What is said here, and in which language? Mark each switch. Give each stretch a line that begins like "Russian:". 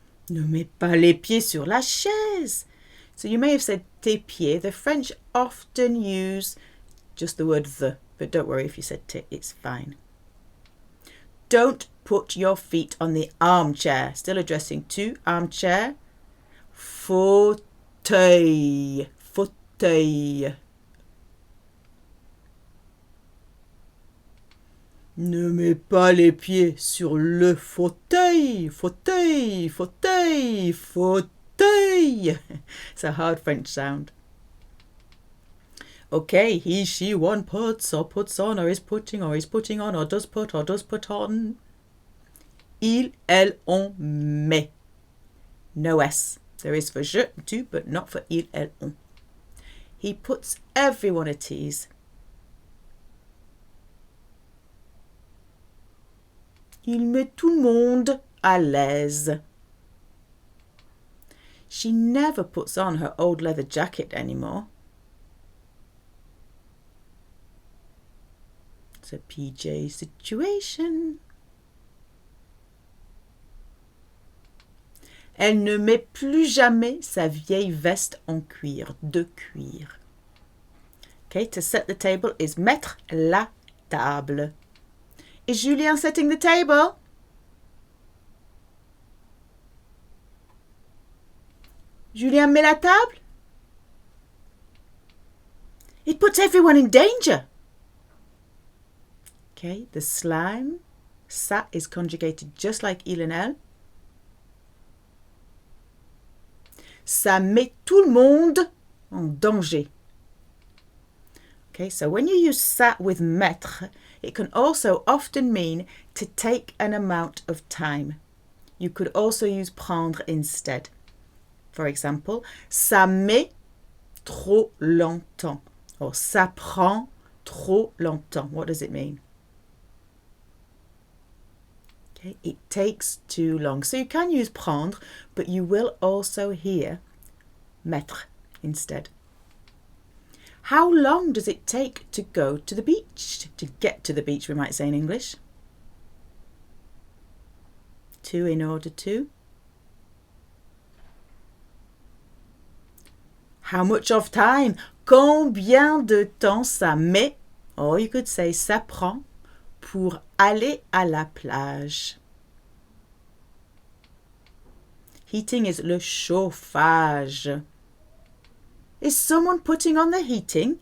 French: Ne mets pas les pieds sur la chaise.
English: So you may have said
French: tes pieds.
English: The French often use just the word the, but don't worry if you said tes, it's fine. Don't put your feet on the armchair. Still addressing to armchair.
French: Fauteuil. Fauteuil. Ne mets pas les pieds sur le fauteuil. Fauteuil, fauteuil, fauteuil.
English: It's a hard French sound. Okay, he, she, one puts or puts on or is putting on or does put on.
French: Il, elle, on met.
English: No S. There is for je, tu, but not for il, elle, on. He puts everyone at ease.
French: Il met tout le monde à l'aise.
English: She never puts on her old leather jacket anymore. It's a PJ situation.
French: Elle ne met plus jamais sa vieille veste en cuir, de cuir.
English: Okay, to set the table is
French: mettre la table.
English: Is Julien setting the table?
French: Julien met la table?
English: It puts everyone in danger. Okay, the slime, ça is conjugated just like il and elle.
French: Ça met tout le monde en danger.
English: Okay, so when you use ça with mettre, it can also often mean to take an amount of time. You could also use prendre instead. For example,
French: ça met trop longtemps
English: or
French: ça prend trop longtemps.
English: What does it mean? Okay, it takes too long. So you can use prendre, but you will also hear mettre instead. How long does it take to go to the beach? To get to the beach, we might say in English. To, in order to. How much of time?
French: Combien de temps ça met? Or you could say ça prend pour aller à la plage.
English: Heating is
French: le chauffage.
English: Is someone putting on the heating?